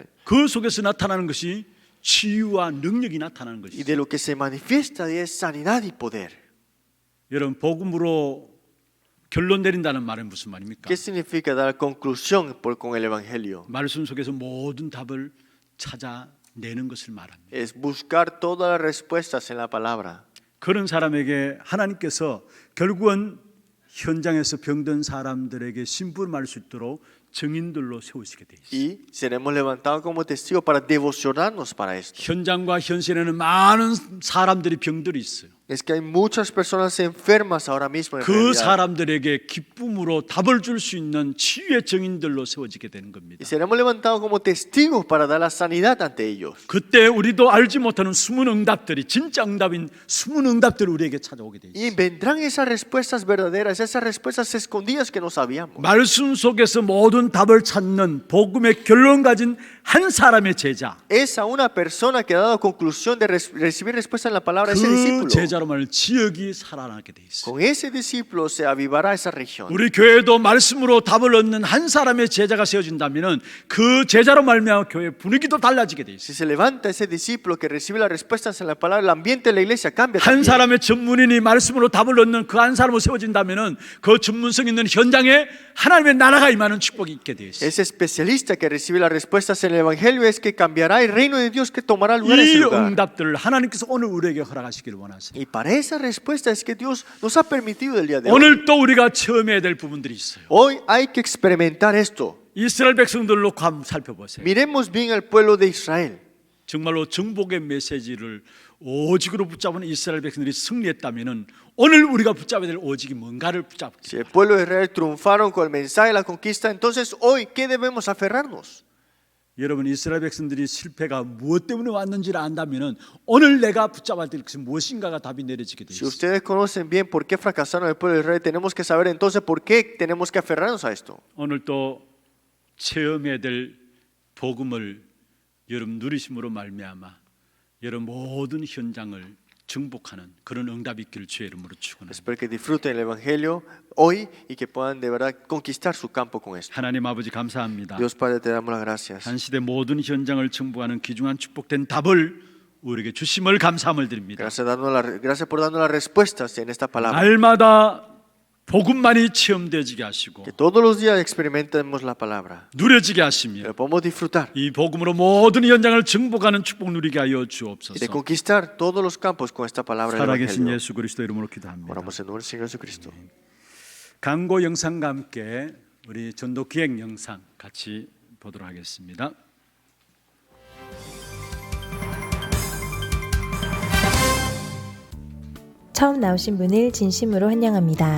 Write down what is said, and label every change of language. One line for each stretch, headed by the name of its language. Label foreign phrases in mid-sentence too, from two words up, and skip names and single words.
Korean: 그 속에서 나타나는 것이 치유와 능력이 나타나는
Spanish: Y
Korean: 것이죠.
Spanish: de lo que se manifiesta es sanidad y poder.
Korean: 여러분 복음으로 결론 내린다는 말은 무슨 말입니까?
Spanish: ¿Qué significa dar conclusión con el Evangelio?
Korean: 말씀 속에서 모든 답을 찾아내는 것을 말합니다.
Spanish: Es buscar todas las respuestas en la palabra.
Korean: 그런 사람에게 하나님께서 결국은 현장에서 병든 사람들에게 심부름할 수 있도록 증인들로 세우시게 돼 있어요.
Spanish: Y seremos levantados como testigos para devocionarnos para esto.
Korean: 현장과 현실에는 많은 사람들이 병들이 있어요.
Spanish: Es que hay muchas personas enfermas ahora mismo en
Korean: 그
Spanish: realidad.
Korean: 사람들에게 기쁨으로 답을 줄 수 있는 치유의 증인들로 세워지게 되는 겁니다.
Spanish: Y seremos levantados como testigos para dar la sanidad ante ellos.
Korean: 그때 우리도 알지 못하는 숨은 응답들이 진짜 응답인 숨은 응답들이 우리에게 찾아오게 돼
Spanish: Y
Korean: 있어요.
Spanish: vendrán esas respuestas verdaderas, esas respuestas escondidas que no sabíamos.
Korean: 말씀 속에서 모든 답을 찾는 복음의 결론 가진 한 사람의 제자.
Spanish: Es a una persona que ha dado conclusión de recibir respuesta en la palabra, ese
Korean: 그
Spanish: discípulo.
Korean: 제자 제자로 말 지역이 살아나게 돼 있어요.
Spanish: Con ese discípulo se avivará esa región.
Korean: 우리 교회도 말씀으로 답을 얻는 한 사람의 제자가 세워진다면은 그 제자로 말미암아 교회 분위기도 달라지게 돼
Spanish: Si
Korean: 있어요.
Spanish: se levanta ese discípulo que recibe las respuestas en la palabra, el ambiente de la iglesia cambia
Korean: 한
Spanish: también.
Korean: 사람의 전문인이 말씀으로 답을 얻는 그 한 사람으로 세워진다면은 그 전문성 있는 현장에 하나님의 나라가 임하는 축복이 있게 돼 있어요.
Spanish: Ese especialista que recibe las respuestas en el evangelio es que cambiará el reino de Dios que tomará lugar en ese
Korean: 이
Spanish: lugar.
Korean: 응답들을 하나님께서 오늘 우리에게 허락하시기를 원하세요.
Spanish: Y para esa respuesta es que Dios nos ha permitido el día de hoy.
Korean: 오늘 또 우리가 체험해야 될 부분들이 있어요.
Spanish: Hoy hay que experimentar esto.
Korean: 이스라엘 백성들로 한번 살펴보세요.
Spanish: Miremos bien al pueblo de Israel.
Korean: 정말로 정복의 메시지를 오직으로 붙잡은 이스라엘 백성들이 승리했다면은 오늘 우리가 붙잡아야 될 오직이 뭔가를
Spanish: Si
Korean: 붙잡기.
Spanish: el pueblo de Israel triunfaron con el mensaje de la conquista, entonces hoy, ¿qué debemos aferrarnos?
Korean: 여러분 이스라엘 백성들이 실패가 무엇 때문에 왔는지를 안다면은 오늘 내가 붙잡아야 될 것이 무엇인가가 답이 내려지게 돼
Spanish: Si
Korean: 있어요.
Spanish: ustedes conocen bien por qué fracasaron el pueblo de Israel, tenemos que saber entonces por qué tenemos que aferrarnos a esto.
Korean: 오늘 또 체험해야 될 복음을 여러분 누리심으로 말미암아 여러분 모든 현장을 정복하는 그런 응답이 있기를 주의 이름으로 축원합니다.
Spanish: Espero que disfruten el evangelio hoy y que puedan de verdad conquistar su campo con esto.
Korean: 하나님 아버지 감사합니다.
Spanish: Dios Padre, te damos las gracias.
Korean: 한 시대 모든 현장을 정복하는 귀중한 축복된 답을 우리에게 주심을 감사함을 드립니다.
Spanish: Gracias por darnos las respuestas en esta palabra.
Korean: 날마다 복음만이 체험되어지게 하시고
Spanish: Que todos los días experimentemos la palabra.
Korean: 누려지게 하시며
Spanish: Que podamos disfrutar
Korean: 이 복음으로 모든 현장을 정복하는 축복 누리게 하여
Spanish: y de
Korean: 주옵소서.
Spanish: conquistar todos los campos con esta palabra del
Korean: 살아계신
Spanish: evangelio.
Korean: 예수 그리스도 이름으로 기도합니다.
Spanish: Oramos en nombre del Señor Jesucristo.
Korean: 광고 영상과 함께 우리 전도 기획 영상 같이 보도록 하겠습니다. 처음 나오신 분을 진심으로 환영합니다.